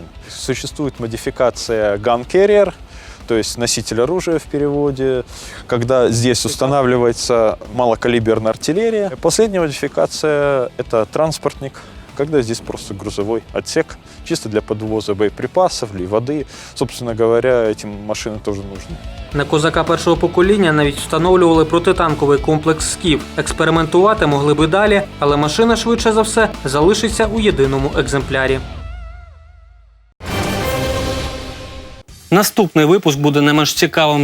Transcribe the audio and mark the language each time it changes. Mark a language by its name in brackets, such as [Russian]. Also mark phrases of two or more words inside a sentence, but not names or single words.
[Russian] Существует модификация Gun Carrier, то есть носитель оружия в переводе, когда здесь устанавливается малокалиберная артиллерия. Последняя модификация – это транспортник, когда здесь просто грузовой отсек, чисто для подвоза боеприпасов или воды. Собственно говоря, этим машины тоже нужны. [Ukrainian] На козака першого покоління навіть встановлювали протитанковий комплекс «Скіф». Експериментувати могли би далі, але машина швидше за все залишиться у єдиному екземплярі. Наступний випуск буде не менш цікавим.